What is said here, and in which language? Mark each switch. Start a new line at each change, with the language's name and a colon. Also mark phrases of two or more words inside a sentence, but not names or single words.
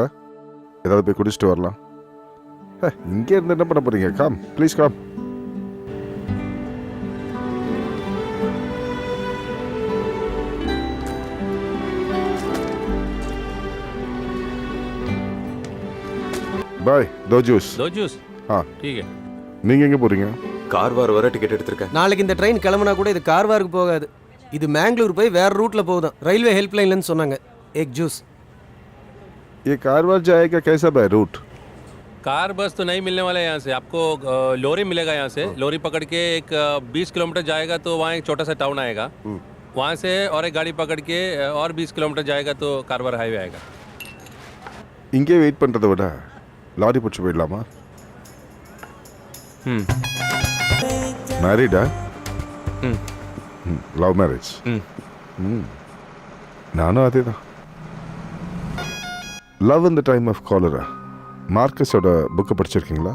Tamil: ஏதாவது போய் குடிச்சிட்டு வரலாம். இங்கே இருந்து என்ன பண்ண போறீங்க?
English: come please come.
Tamil: பாய்.
Hindi: दो जूस. हाँ ठीक है.
Tamil: நீங்க எங்க போறீங்க? கார்வார் வர டிக்கெட் எடுத்திருக்கேன். நாளைக்கு இந்த ட்ரெயின் கிளம்புனா கூட இது கார்வாருக்கு போகாது. இது மேங்களூர் போய் வேற ரூட்ல போகுது.
English: railway helpline
Tamil: சொன்னாங்க.
Hindi: एक जूस. ये कारवार जाएगा कैसा
English: by route?
Hindi: कार बस तो नहीं मिलने वाला है यहाँ से. आपको लोरी मिलेगा यहाँ से. लोरी पकड़ के एक 20 किलोमीटर जाएगा तो वहाँ एक छोटा सा टाउन आएगा. वहाँ से और एक गाड़ी पकड़ के और 20 किलोमीटर जाएगा तो कारवार हाईवे आएगा.
Tamil: இங்கே வெயிட் பண்ணுறதை விட லாரி பிடிச்சி போயிடலாமா? ம் மேரிடா? ம்
English: love marriage? ம்
Tamil: நானும் அதே தான். லவ் இன் த டைம் ஆஃப் காலரா மார்க்கஸோட புக்கை படிச்சிருக்கீங்களா?